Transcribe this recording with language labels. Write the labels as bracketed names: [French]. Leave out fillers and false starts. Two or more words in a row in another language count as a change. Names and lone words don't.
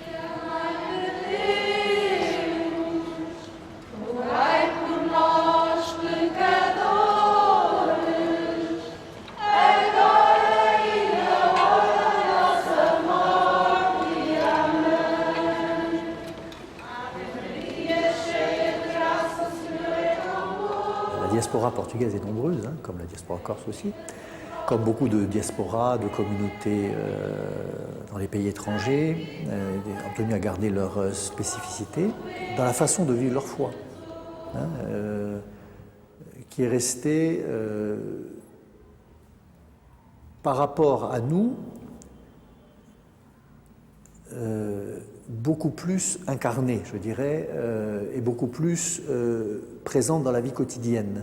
[Portuguese] Rogai por nós, pecadores, agora e na hora da nossa morte. Amém. Ave Maria, cheia de graça, o Senhor é convosco. [French] La diaspora portugaise est nombreuse, hein, comme la diaspora corse aussi. Comme beaucoup de diasporas, de communautés dans les pays étrangers, ont tenu à garder leur spécificité dans la façon de vivre leur foi, hein, qui est restée par rapport à nous beaucoup plus incarnée, je dirais, et beaucoup plus présente dans la vie quotidienne.